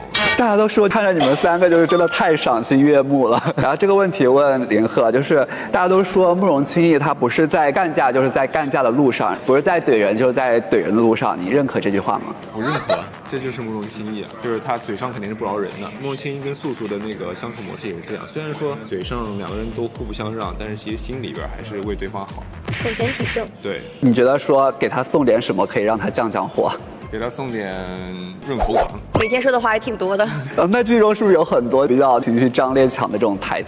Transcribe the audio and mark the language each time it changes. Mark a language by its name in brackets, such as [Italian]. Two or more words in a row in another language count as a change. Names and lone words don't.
[Chinese] 大家都說看着你們3個就是真的太賞心悅目了。然後這個問題問林鶴，就是大家都說慕容清逸他不是在幹架，就是在幹架的路上，不是在怼人，就是在怼人的路上。你認可這句話嗎？我認可，這就是慕容清逸啊，就是他嘴上肯定是不饒人的。慕容清逸跟素素的那個相處模式也是這樣，雖然說嘴上2個人都互不相讓，但是其實心裡邊還是為對方好，口嫌體正。對，你覺得說給他送點什麼可以讓他降降火？給他送點潤喉糖。每天說的話也挺多的。那劇中是不是有很多比較情緒張力強的這種台詞？